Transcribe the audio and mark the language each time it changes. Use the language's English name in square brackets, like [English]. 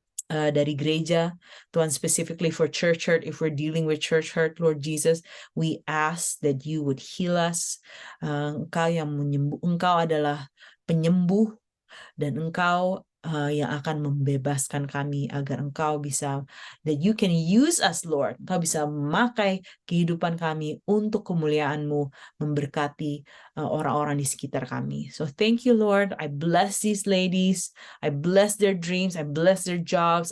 [Indonesian] dari gereja, Tuhan, [English] specifically for church hurt, if we're dealing with church hurt, Lord Jesus, we ask that you would heal us. [Indonesian] Engkau yang menyembuh, Engkau adalah penyembuh, dan Engkau yang akan membebaskan kami agar Engkau bisa, [English] that you can use us, Lord. [Indonesian] Engkau bisa memakai kehidupan kami untuk kemuliaan-Mu, memberkati orang-orang di sekitar kami. [English] So thank you, Lord. I bless these ladies. I bless their dreams. I bless their jobs.